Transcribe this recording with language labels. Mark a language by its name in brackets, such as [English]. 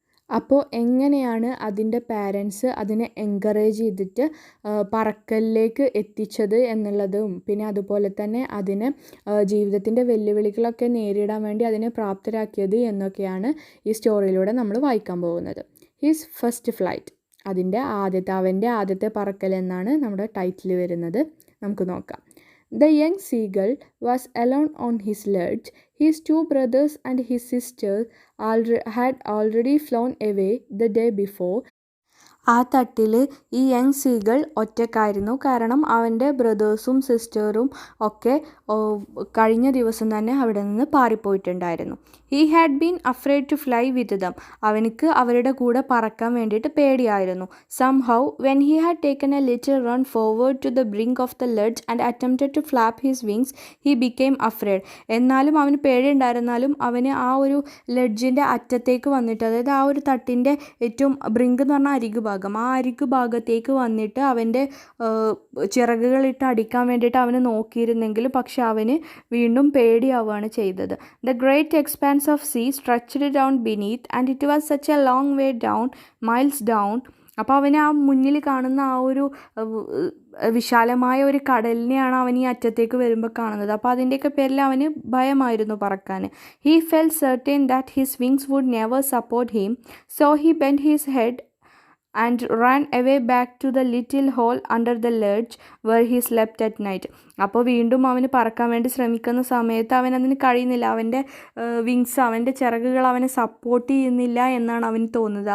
[Malayalam] അപ്പോൾ എങ്ങനെയാണ് അതിൻ്റെ പാരൻസ് അതിനെ എൻകറേജ് ചെയ്തിട്ട് പറക്കലിലേക്ക് എത്തിച്ചത് എന്നുള്ളതും, പിന്നെ അതുപോലെ തന്നെ അതിന് ജീവിതത്തിൻ്റെ വെല്ലുവിളികളൊക്കെ നേരിടാൻ വേണ്ടി അതിനെ പ്രാപ്തരാക്കിയത് എന്നൊക്കെയാണ് ഈ സ്റ്റോറിയിലൂടെ നമ്മൾ വായിക്കാൻ പോകുന്നത്. ഹിസ് ഫസ്റ്റ് ഫ്ലൈറ്റ്, അവൻ്റെ ആദ്യത്തെ പറക്കൽ എന്നാണ് നമ്മുടെ ടൈറ്റിൽ വരുന്നത്. നമുക്ക് നോക്കാം. [English] The young seagull was alone on his ledge. His two brothers and his sister had already flown away the day before. [Malayalam] ആ തട്ടിൽ ഈ യങ് സീഗൾ ഒറ്റക്കായിരുന്നു, കാരണം അവൻ്റെ ബ്രദേഴ്സും സിസ്റ്ററും ഒക്കെ കഴിഞ്ഞ ദിവസം തന്നെ അവിടെ നിന്ന് പാറിപ്പോയിട്ടുണ്ടായിരുന്നു. [English] He had been afraid to fly with them. [Malayalam] അവനിക്ക് അവരുടെ കൂടെ പറക്കാൻ വേണ്ടിയിട്ട് പേടിയായിരുന്നു. [English] Somehow when he had taken a little run forward to the brink of the ledge and attempted to flap his wings he became afraid. [Malayalam] എന്നാലും അവന് പേടിയുണ്ടായിരുന്നാലും അവന് ആ ഒരു ലെഡ്ജിൻ്റെ അറ്റത്തേക്ക് വന്നിട്ട്, അതായത് ആ ഒരു തട്ടിൻ്റെ ഏറ്റവും ബ്രിങ്ക് എന്ന് പറഞ്ഞാൽ അരികു ആ അരികു ഭാഗത്തേക്ക് വന്നിട്ട് അവൻ്റെ ചിറകുകളിട്ട് അടിക്കാൻ വേണ്ടിയിട്ട് അവന് നോക്കിയിരുന്നെങ്കിലും പക്ഷെ അവന് വീണ്ടും പേടിയാവുകയാണ് ചെയ്തത്. [English] The great expanse of sea stretched down beneath and it was such a long way down, miles down. [Malayalam] അപ്പോൾ അവന് ആ മുന്നിൽ കാണുന്ന ആ ഒരു വിശാലമായ ഒരു കടലിനെയാണ് അവൻ ഈ അറ്റത്തേക്ക് വരുമ്പോൾ കാണുന്നത്. അപ്പോൾ അതിൻ്റെയൊക്കെ പേരിൽ അവന് ഭയമായിരുന്നു പറക്കാൻ. [English] He felt certain that his wings would never support him, so he bend his head and ran away back to the little hole under the ledge where he slept at night. [Malayalam] അപ്പോൾ വീണ്ടും അവന് പറക്കാൻ വേണ്ടി ശ്രമിക്കുന്ന സമയത്ത് അവനതിന് കഴിയുന്നില്ല. അവൻ്റെ wings, അവൻ്റെ ചിറകുകൾ അവനെ സപ്പോർട്ട് ചെയ്യുന്നില്ല എന്നാണ് അവന് തോന്നുന്നത്.